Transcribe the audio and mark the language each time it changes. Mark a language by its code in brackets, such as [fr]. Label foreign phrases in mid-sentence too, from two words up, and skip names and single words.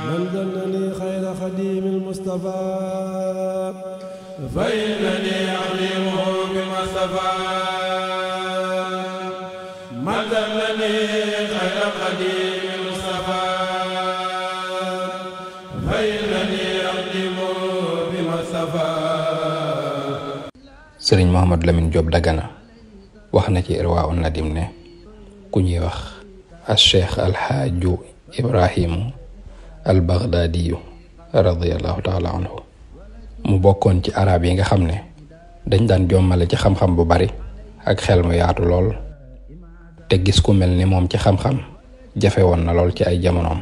[ar] من ظنني خير خديم المصطفى فإنني أعلمه بما اصطفى من ظنني خير خديم المصطفى فإنني أعلمه بما اصطفى. [wo] Sëriñ Mouhamadou Lamine Diop Dagana wax na ci Irwa un Nadim ne ku ñuy wax al cheikh alxaaju Ibrahimu al Baghdadiyu [ar] رضي الله تعالى عنه [wo] mu bokkoon ci arab yi nga xam ne dañ daan jommale ci xam-xam bu bari ak xel mu yaatu lool te gis ku mel ni moom ci xam-xam jafe woon na lool ci ay jamonoom.